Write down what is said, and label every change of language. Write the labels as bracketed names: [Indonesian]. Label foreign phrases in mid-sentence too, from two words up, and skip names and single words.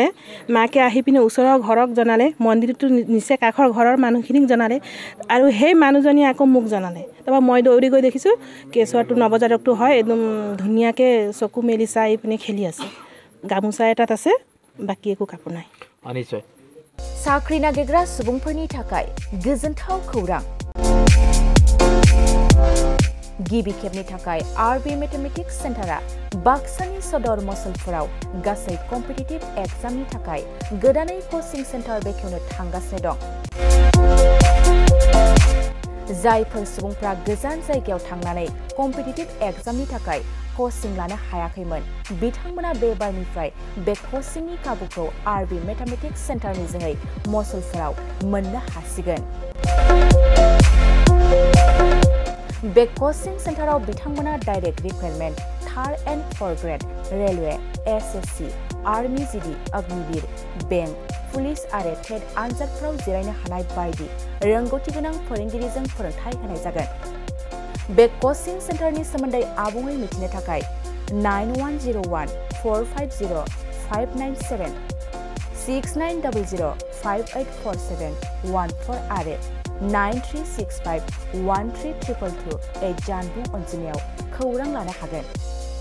[Assamese] মাকে আহি পিনে ওচৰৰ ঘৰক জনালে, মন্দিৰটো নিচে কাষৰ ঘৰৰ মানুহখিনিক জনালে আৰু সেই মানুহজনীয়ে আকৌ মোক জনালে। তাৰপৰা মই দৌৰি গৈ দেখিছোঁ কেঁচুৱাটো নৱজাতকটো হয়, একদম ধুনীয়াকৈ চকু মেলি চাই পিনে খেলি আছে। গামোচা এটাত আছে, বাকী একো কাপোৰ নাই। নিশ্চয় [Bodo] साख्रि नागिरग्रा सुबुंफोरनि थाखाय गोजोनथाव खौरां। गिबि खेबनि थाखाय आरबि मेथमेटिक्स सेन्टारा बाक्सानि सदर मसलपुराव गासै कम्पिटिटिभ एग्जामनि थाखाय गोदानै [English] coaching centre [Bodo] बेखेवनो थांगासिनो दं। जायफोर सुबुंफ्रा गोजान जायगायाव थांनानै कम्पिटिटिभ एग्जामनि थाखाय कोचिं लानो हायाखैमोन बिथांमोना बे बारनिफ्राय बे कोचिंनि खाबुखौ आरबि मेथमेटिक्स सेन्टारनि जोहै मसलपुराव मोननो हासिगोन। बे कोचिं सेन्टाराव बिथांमोना [English] direct recruitment 3rd and 4th grade railway, [Bodo] एसएससी, आर्मी जीडी, अग्निवीर, बेंक, पुलिस आरो टेट आनजादफोराव जिरायनो हानाय बायदि रोंगौथि गोनां फोरोंगिरिजों फोरोंथाय होनाय जागोन। बे कोचिं सेन्टारनि सोमोन्दै आबुङै मिथिनो थाखाय 9101450597 6900584714 आरो 9365132228 जानबुं अनजिमायाव खौरां लानो हागोन।